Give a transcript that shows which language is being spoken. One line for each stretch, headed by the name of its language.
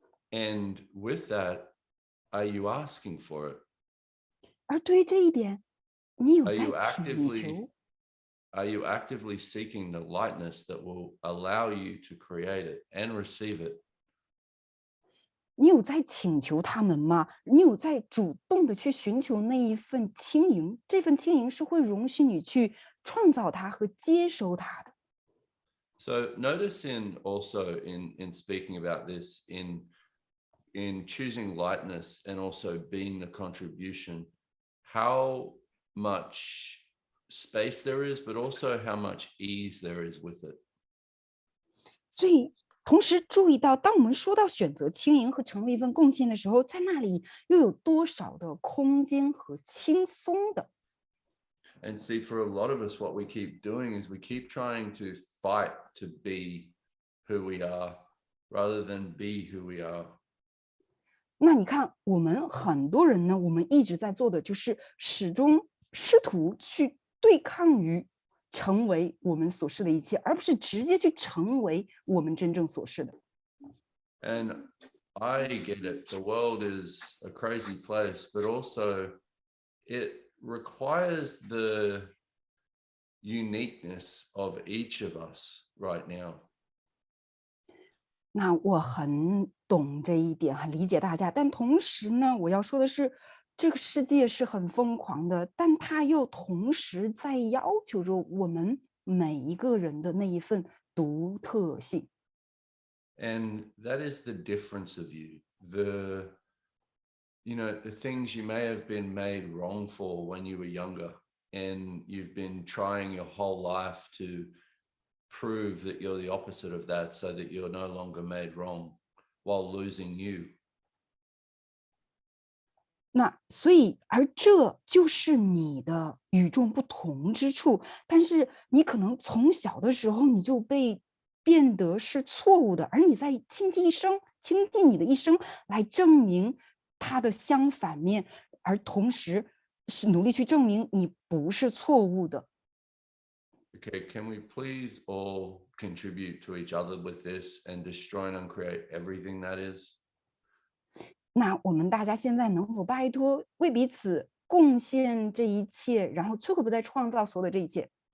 English: And with that, are you asking for it?
Chinese: 而对于这一点，你有
English: Are
Chinese: 在
English: you
Chinese: 请求？
English: are you actively seeking the lightness that will allow you to create it and receive it?
Chinese: 你有在请求他们吗？你有在主动的去寻求那一份轻盈？这份轻盈是会容许你去创造它和接收它的。
English: So notice also in speaking about this, in choosing lightness and also being the contribution, how much space there is, but also how much ease there is with it.
Chinese: 所以，同时注意到，当我们说到选择轻盈和成为一份贡献的时候，在那里又有多少的空间和轻松的？
English: And see, for a lot of us, what we keep doing is we keep trying to fight to be who we are rather than be who we are.
Chinese: 那你看，我们很多人呢，我们一直在做的就是始终试图去对抗于成为我们所示的一切，而不是直接去成为我们真正所示的。
English: And I get it. The world is a crazy place, but also it requires the uniqueness of each of us right now.
Chinese: 那我很懂这一点，很理解大家，但同时呢，我要说的是，这个世界是很疯狂的，但它又同时在要求着我们每一个人的那一份独特性。
English: And that is the difference of you. The things you may have been made wrong for when you were younger, and you've been trying your whole life to prove that you're the opposite of that so that you're no longer made wrong while losing you.
Chinese: 那所以，而这就是你的与众不同之处。但是你可能从小的时候你就被变得是错误的，而你在倾尽你的一生来证明它的相反面，而同时是努力去证明你不是错误的。
English: Okay, can we please all contribute to each other with this and destroy and uncreate everything that is?
Chinese: 那我们大家现在能否拜托为彼此贡献这一切，然后摧毁不再创造所有的这一切？